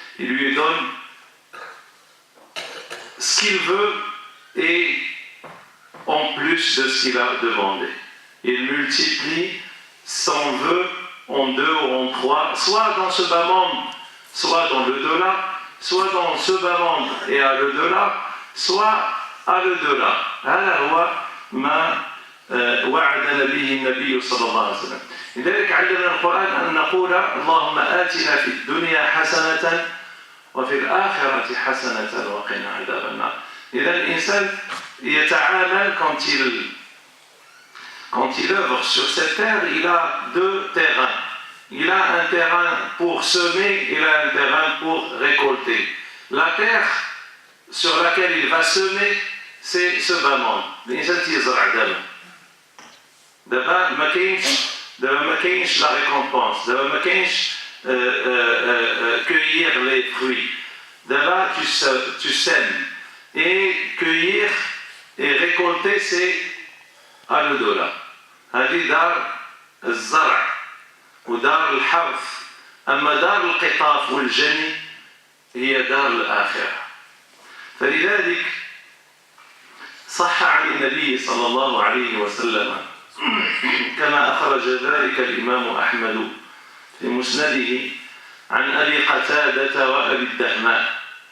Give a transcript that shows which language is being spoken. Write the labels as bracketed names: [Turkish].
[French] Il lui donne ce qu'il veut et en plus de ce qu'il a demandé. Il multiplie son vœu en 2 ou en 3, soit dans ce bas monde, soit dans le delà, soit dans ce bas monde et à le delà, soit à le delà. [Arabic] هذا هو ما وعدنا به النبي صلى الله عليه وسلم. لذلك علمنا القرآن أن نقول اللهم آتنا في الدنيا حسنة وفي الآخرة حسنة وقنا عذاب النار. إذا الإنسان يتعامل [French] quand il œuvre sur cette terre, il a 2 terrains. Il a un terrain pour semer, il a un terrain pour récolter. La terre sur laquelle il va semer, c'est ce bas monde. [Arabic] الإنسان يزرع دابا ما كاينش [French] la récompense, [Arabic] دابا ما كاينش [French] cueillir les fruits. D'abord tu sèmes et cueillir et récolter c'est à l'au-delà. [Arabic] هذه دار الزرع ودار الحرث أما دار القطاف والجني هي دار الآخرة. فلذلك صح عن النبي صلى الله عليه وسلم كما أخرج ذلك الإمام أحمد في مسنده عن أبي قتادة وأبي الدهماء